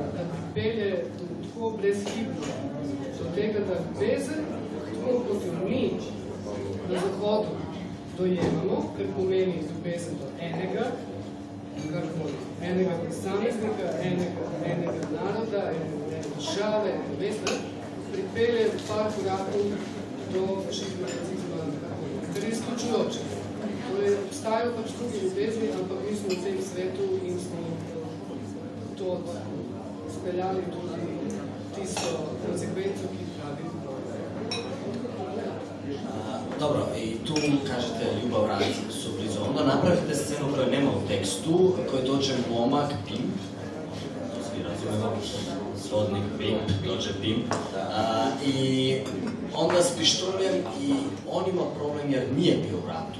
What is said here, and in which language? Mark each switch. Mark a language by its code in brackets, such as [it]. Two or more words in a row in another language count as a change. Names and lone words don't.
[sl] Da pripelje tako brezhibno do tega, da ljubezen, tako kot jo mi na Zahodu dojemamo, ker pomeni ljubezen do enega, enega posameznika, enega naroda, ene države, ene mesta, pripelje par korakov do fašizma, nacizma, kar je izključujoče. Torej, obstajajo pač drugi ljubezni, ampak mi smo v tem svetu in smo to speljali tudi tisto konsekvenco, ki pravi. Dobro, [hr] i tu kažete Ljubav Ranci su blizu. Onda napravite scenu koju nema u tekstu, koji dođe momak, pimp, to svi razumemo, svodnik, pimp, dođe pimp, i onda s pištoljem i on ima problem jer nije bio u ratu.